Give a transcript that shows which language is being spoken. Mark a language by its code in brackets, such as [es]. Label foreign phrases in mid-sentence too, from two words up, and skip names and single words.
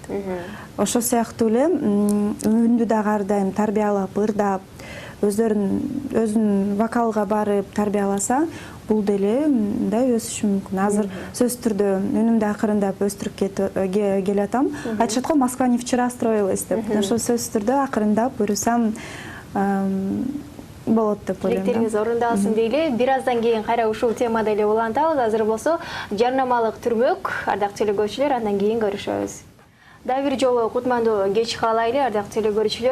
[ky] Ошол сыяктуу эле үндү дагы ар дайым тарбиялап, ырдап, өзүнүн вокалга барып тарбияласа, бул деле мындай өсүшү мүмкүн. Азыр сөзсүз түрдө үнүмдү акырындап өстүрүп келатам. Айтышат го, [ru] Москва не вчера строилась [ky] деп. Ошол сөзсүз түрдө акырындап буюрсам болот деп ойлойм. Тилектериңиз орундалсын дейли. Бир аздан кийин кайра ушул темада эле улантабыз. Азыр болсо жарнамалык түрмөк, ардактуу телекөрүүчүлөр, андан кийин көрүшөбүз. Дагы бир жолу кутмандуу кеч каалайлы, ардактуу телекөрүүчүлөр.